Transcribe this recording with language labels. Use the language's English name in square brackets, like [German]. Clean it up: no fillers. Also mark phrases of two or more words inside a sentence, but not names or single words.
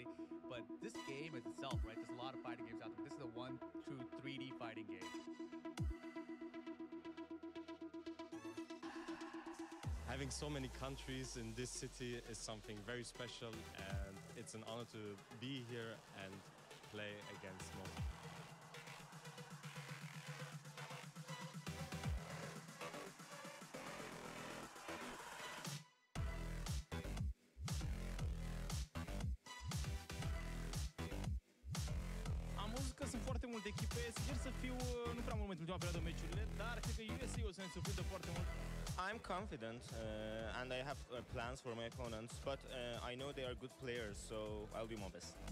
[English] But this game is itself, right? There's a lot of fighting games out there. This is a one true 3D fighting game. Having so many countries in this city is something very special, and it's an honor to be here and play against Smotra. [Romanian] Am văzut că sunt foarte multe echipe, sper să fiu nu prea mult în ultima perioadă meciurile, dar cred că USA o să ne surprindă foarte mult. [English] I'm confident and I have plans for my opponents, but I know they are good players, so I'll do my best.